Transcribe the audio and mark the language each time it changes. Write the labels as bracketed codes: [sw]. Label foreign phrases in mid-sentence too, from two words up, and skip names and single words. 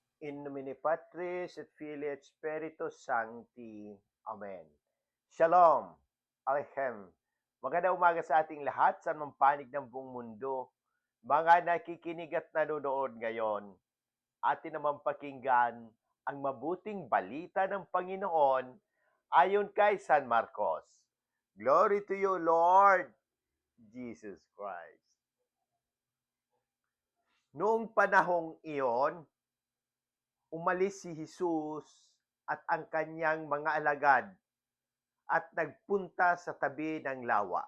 [la] In nomine Patris et Filii et Spiritus Sancti. [he] Amen. Shalom. Aleichem. [tl] Magandang umaga sa ating lahat sa anumang panig ng buong mundo. Mga nakikinig at nanonood ngayon, atin naman pakinggan ang mabuting balita ng Panginoon ayon kay San Marcos. [en] Glory to you, Lord Jesus Christ. [tl] Noong panahong iyon, umalis si Jesus at ang kanyang mga alagad at nagpunta sa tabi ng lawa.